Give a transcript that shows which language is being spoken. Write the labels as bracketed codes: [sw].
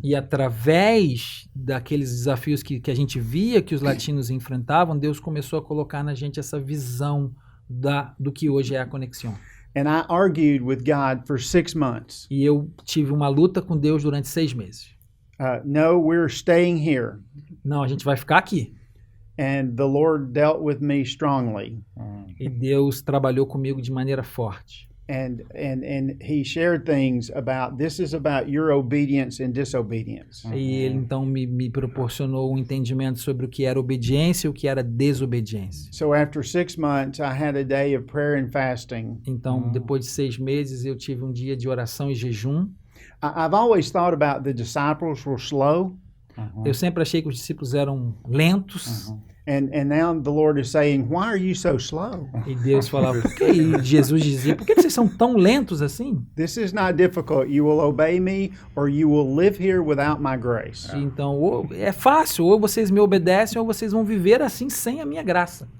[pt] E através daqueles desafios que a gente via que os latinos enfrentavam, Deus começou a colocar na gente essa visão do que hoje é a conexão. [en] And I argued with God for 6 months. [pt] E eu tive uma luta com Deus durante 6 meses. [en] No, we're staying here. [pt] Não, a gente vai ficar aqui. [en] And the Lord dealt with me strongly. [pt] E Deus trabalhou comigo de maneira forte. [en] And he shared things about this is about your obedience and disobedience. [pt] E ele então me proporcionou um entendimento sobre o que era obediência e o que era desobediência. [en] So after 6 months, I had a day of prayer and fasting. [pt] Então, depois de 6 meses, eu tive um dia de oração e jejum. [en] I've always thought about the disciples were slow, [pt] Eu sempre achei que os discípulos eram lentos. [en] and now the Lord is saying, "Why are you so slow? [pt] E Deus falava, e Jesus dizia, por que vocês são tão lentos assim? [en] This is not difficult. You will obey me, or you will live here without my grace." [pt] Então, é fácil, ou vocês me obedecem, ou vocês vão viver assim sem a minha graça.